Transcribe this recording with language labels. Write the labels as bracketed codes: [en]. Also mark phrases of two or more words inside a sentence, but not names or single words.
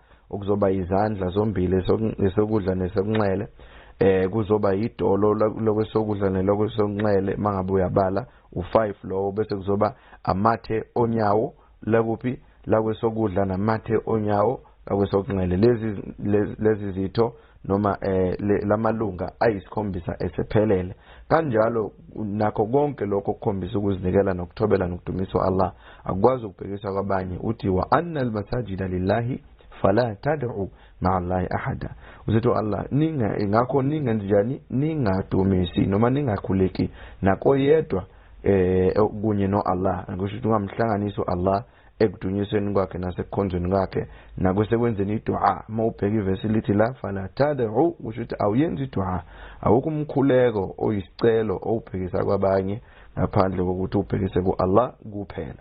[zu] okuzoba izandla zombili esokudla nesokunxele, kuzoba idolo lokwesokudla nelokwesokunxele mangabe uyabala u5 lowo, bese kuzoba amathe onyawo lakuphi lakwesokudla namathe onyawo lakwesokunxele. Lezi zitho noma lamalunga ayisikhombisa esephelele. Kanjalo nakho konke lokho kukhombisa ukuzinikela nokuthobela nokudumisa Allah, akwazi ukubhekisa kwabanye uthi [ar] وأن المساجد لله فلا تدعوا مع الله أحدا. [zu] Usithi Allah ingakho ningenjani, ningadumisi noma ningakhuleki nakoyedwa kunye no Allah, ngisho ukuthi ungamhlanganisa Allah ekudunyisweni kwakhe nasekukhonzweni kwakhe nakwesekwenzeni idua. Mawubheka ivesi lithi [ar] لا فلا تدعوا, [zu] kusho ukuthi awuyenzi idua, awukho umkhuleko oyisicelo owubhekisa kwabanye ngaphandle kokuthi ubhekise ku Allah kuphela.